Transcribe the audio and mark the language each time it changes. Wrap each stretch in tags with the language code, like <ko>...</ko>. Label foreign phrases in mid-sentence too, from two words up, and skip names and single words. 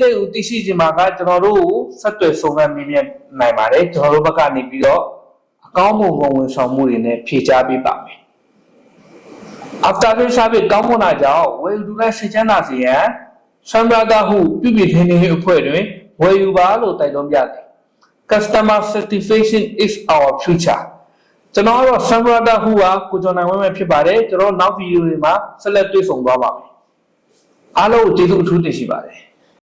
<my>တ်ကိုသိရှိခြင်းမှာကကျွန်တော်တို့ဆက်သွယ်စုံစမ်းမြင်နိုင်ပါတယ်။ကျွန်တော်တို့ဘက်ကနေပြီးတော့အကောင်းမွန်ဝန်ဆောင်မှုတွေနဲ့ဖြည့်ချပေးပါမယ်။</my> <en>After service</en> <my>ကောင်းမွန်တာကြောင့်ဝယ်ယူသူလိုက်စိတ်ချမ်းသာစေရန် Samrata ဟုပြုပြင်ထိန်းသိမ်းရေးအဖွဲ့တွင်ဝယ်ယူပါလို့တိုက်တွန်းပြတယ်</my> <en>Customer satisfaction is our future</en> <my>ကျွန်တော်ကတော့ Samrata ဟုကကိုကျော်နိုင်ဝင်းပဲဖြစ်ပါတယ်ကျွန်တော်နောက်ဗီဒီယိုတွေမှာဆက်လက်တွေ့ဆုံသွားပါမယ်အားလုံးကိုကျေးဇူးအထူးတင်ရှိပါတယ်</my>